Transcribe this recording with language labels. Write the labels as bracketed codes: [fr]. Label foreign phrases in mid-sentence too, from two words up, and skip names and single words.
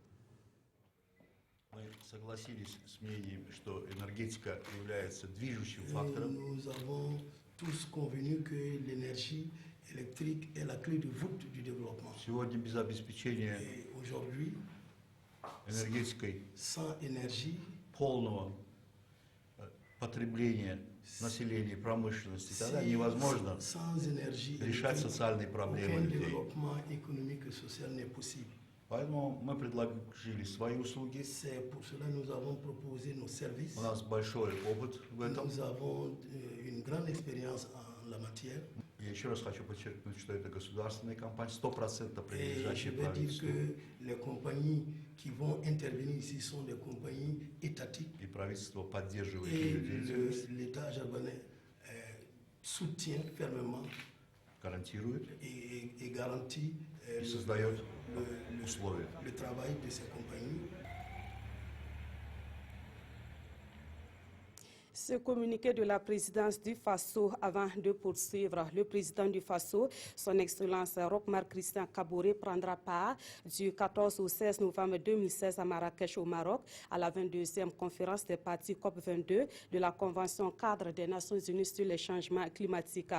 [fr] Nous avons tous convenu que l'énergie électrique est la clé de voûte du développement. Et aujourd'hui, sans énergie, [ru] потребление населения, промышленности, тогда невозможно решать социальные проблемы людей. Поэтому мы предложили свои услуги. У нас большой опыт в этом. Я еще раз хочу подчеркнуть, что это государственная компания, 100% принадлежащая правительству. [fr] Qui vont intervenir ici sont des compagnies étatiques. [ru] И правительство поддерживает [fr] l'État japonais soutient fermement, [ru] гарантирует [fr] et garantit [ru] и создает условия. [fr] Le travail de ces compagnies. Ce communiqué de la présidence du Faso avant de poursuivre. Le président du Faso, son Excellence Roch-Marc Christian Kaboré, prendra part du 14 au 16 novembre 2016 à Marrakech au Maroc à la 22e conférence des parties COP22 de la Convention cadre des Nations Unies sur les changements climatiques.